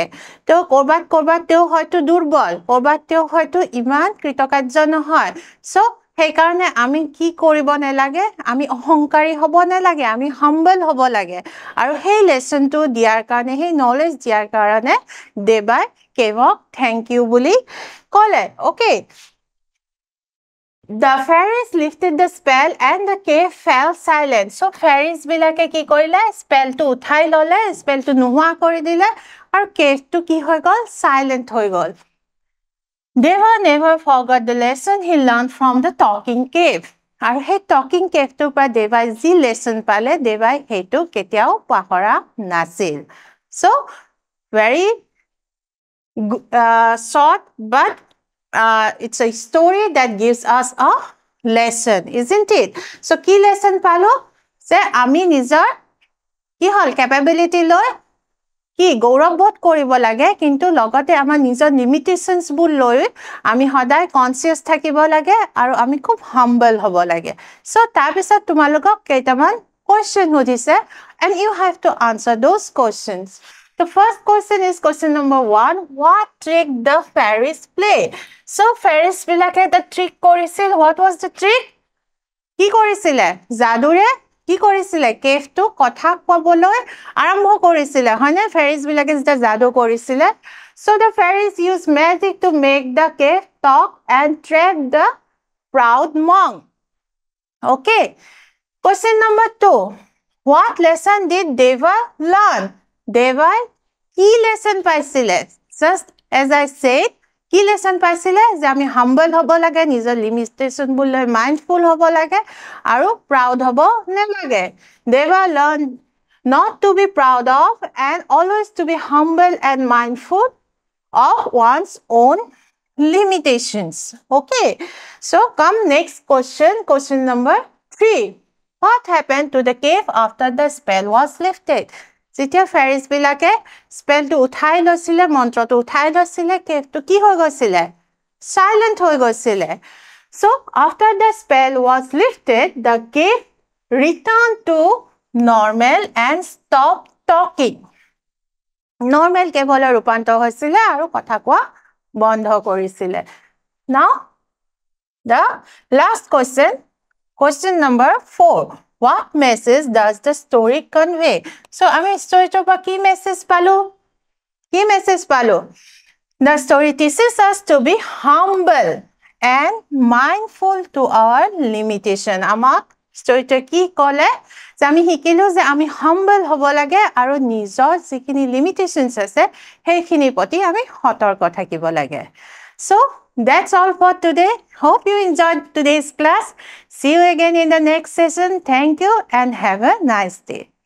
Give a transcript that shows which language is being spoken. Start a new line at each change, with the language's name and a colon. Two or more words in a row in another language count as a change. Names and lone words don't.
Assamese: তেওঁ ক'ৰবাত তেওঁ হয়তো দুৰ্বল, ক'ৰবাত তেওঁ হয়তো ইমান কৃতকাৰ্য নহয়. চ' সেইকাৰণে আমি কি কৰিব নালাগে? আমি অহংকাৰী হ'ব নালাগে, আমি হাম্বল হ'ব লাগে. আৰু সেই লেচনটো দিয়াৰ কাৰণে, সেই নলেজ দিয়াৰ কাৰণে দেৱাই কেভক থেংক ইউ বুলি ক'লে. অ'কে,
English: the fairies lifted the spell and the cave fell silent. So fairies
Assamese: বিলাকে কি কৰিলে? স্পেলটো উঠাই ল'লে, স্পেলটো নোহোৱা কৰি দিলে, আৰু কেভটো কি হৈ গ'ল? সাইলেন্ট হৈ গ'ল.
English: Deva never forgot the lesson he learned from the talking cave.
Assamese: আৰু সেই
English: talking caveটোৰ
Assamese: পৰা দেৱাই যি লেচন পালে, দেৱাই সেইটো কেতিয়াও পাহৰা নাছিল.
English: So, very short, but it's a story that gives us a lesson, isn't it? So,
Assamese: কি lesson পালো? যে আমি নিজৰ কি হল? capability লৈ কি গৌৰৱবোধ কৰিব লাগে, কিন্তু লগতে আমাৰ নিজৰ লিমিটেশনছবোৰ লৈ আমি সদায় কনসিয়াস থাকিব লাগে, আৰু আমি খুব হাম্বল হ'ব লাগে. সো তাৰপিছত তোমালোকক কেইটামান কোৱেশ্চন সুধিছে,
English: and you have to answer those questions. The first question is question number 1. What trick the fairies play? So fairies বিলাকে the trick কৰিছিল. What was the trick?
Assamese: কি কৰিছিলে? যাদুৰে কি কৰিছিলে? কেভটো কথা ক'বলৈ আৰম্ভ কৰিছিলে, হয়নে? ফেৰিজ বিলাকে যেতিয়া যাদু কৰিছিলে.
English: So the fairies used magic to make the cave talk and trap the proud monk. Okay. Question number 2. What lesson did Deva learn? Deva
Assamese: কি lesson পাইছিলে?
English: Just as I said,
Assamese: কি lesson পাইছিলে? যে আমি humble হ'ব লাগে, নিজৰ limitation বুলৈ mindful হ'ব লাগে, আৰু proud হ'ব নালাগে.
English: Deva learned not to be proud of and always to be humble and mindful of one's own limitations. Okay. So come next question. Question number 3. What happened to the cave after the spell was lifted?
Assamese: যেতিয়া fairies বিলাকে spell টো উঠাই লৈছিলে, মন্ত্ৰটো উঠাই লৈছিলে, cave টো কি হৈ গৈছিলে? Silent হৈ গৈছিলে.
English: So after the spell was lifted, the cave returned to normal and stopped talking. Normal cave
Assamese: হলে ৰূপান্তৰ হৈছিলে আৰু কথা কোৱা বন্ধ কৰিছিলে.
English: Now the last question, question number 4. What message does the story convey? So,
Assamese: আমি story pa ki message palu? Ki message palu?
English: The story teaches us to be humble and mindful to our limitation.
Assamese: আমাক story টো কি ক'লে? যে আমি শিকিলো যে আমি humble হ'ব লাগে আৰু নিজৰ যিখিনি limitations আছে সেইখিনিৰ প্ৰতি আমি সতৰ্ক থাকিব লাগে.
English: So, that's all for today. Hope you enjoyed today's class. See you again in the next session. Thank you and have a nice day.